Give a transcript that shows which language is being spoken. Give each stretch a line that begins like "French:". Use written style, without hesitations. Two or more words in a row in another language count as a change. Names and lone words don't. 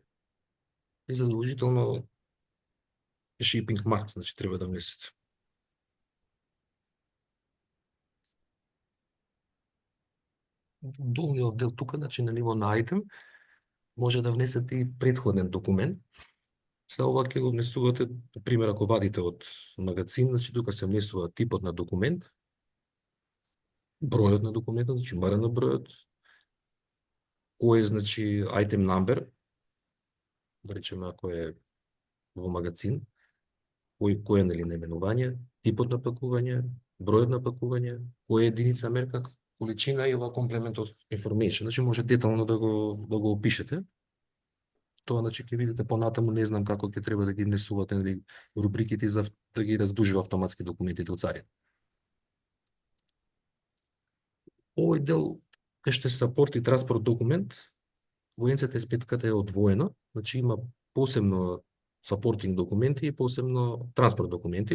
Macedonian: И задолжително
English: shipping mark,
Macedonian: значи треба да внесете. Долниот дел тука, значи на ниво на айтем, може да внесете и претходен документ. Са ова ќе го внесувате, пример, ако вадите од магазин, значи тука се внесува типот на документ, бројот на документот, значи на бројот, кој е, значи,
English: item number,
Macedonian: да речеме, ако е во магазин, кој е нели наименување, типот на пакување, бројот на пакување, кој е единица мерка, количина и ова
English: complement of information,
Macedonian: значи може детално да го опишете. Тоа, значи, ќе видите понатаму, не знам како ќе треба да ги внесувате нели рубриките за да ги раздужува автоматски документите од царина. Овој дел кај што се сапорт и транспорт документ, во NCTS5 е одвоено, значи има посебно сапортинг документи и посебно транспорт документи.